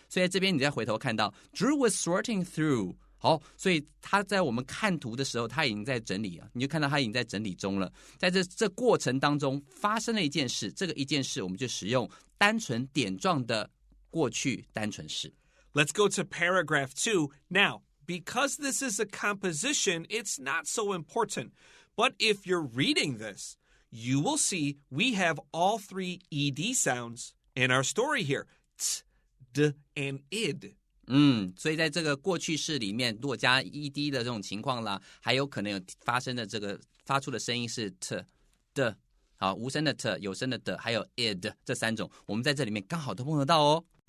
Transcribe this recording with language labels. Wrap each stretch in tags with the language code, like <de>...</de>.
<zh>所以在这边你再回头看到</zh> <en>Drew was sorting through。</en> <zh>好，所以他在我们看图的时候，他已经在整理了，你就看到他已经在整理中了。在这过程当中发生了一件事，这个一件事我们就使用单纯点状的过去单纯式。</zh> <en>Let's go to paragraph 2. Now, because this is a composition, it's not so important. But if you're reading this, you will see we have all 3 ed sounds in our story here. T, d, and id.</en> <zh>所以在这个过去式里面，如果加 ed 的这种情况啦，还有可能有发生的这个发出的声音是 t 的，好，无声的 t， 有声的的，还有 id 这3种，我们在这里面刚好都碰得到哦。</zh>